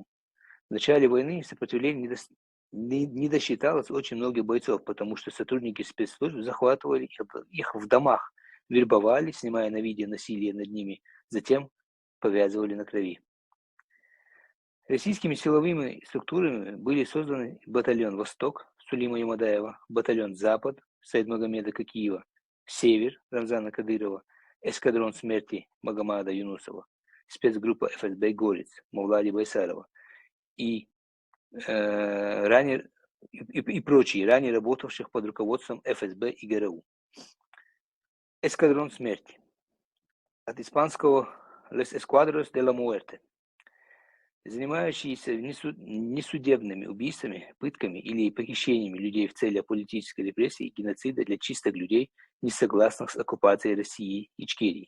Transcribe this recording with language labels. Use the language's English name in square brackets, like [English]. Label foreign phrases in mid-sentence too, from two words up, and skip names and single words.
[Russian] В начале войны сопротивление не досчиталось очень многих бойцов, потому что сотрудники спецслужб захватывали их в домах, вербовали, снимая на видео насилие над ними, затем повязывали на крови. Российскими силовыми структурами были созданы батальон «Восток» Сулима Юмадаева, батальон «Запад» Саидмагомеда Кокиева, «Север» Рамзана Кадырова, эскадрон смерти Магомада Юнусова, спецгруппа ФСБ «Горец» Мавлади Байсарова и прочие, ранее работавших под руководством ФСБ и ГРУ. Эскадрон смерти. От испанского [Spanish] «Les Escuadros de la Muerte», [Russian] занимающиеся несудебными убийствами, пытками или похищениями людей в целях политической репрессии и геноцида для чистых людей, не согласных с оккупацией России и Ичкерии.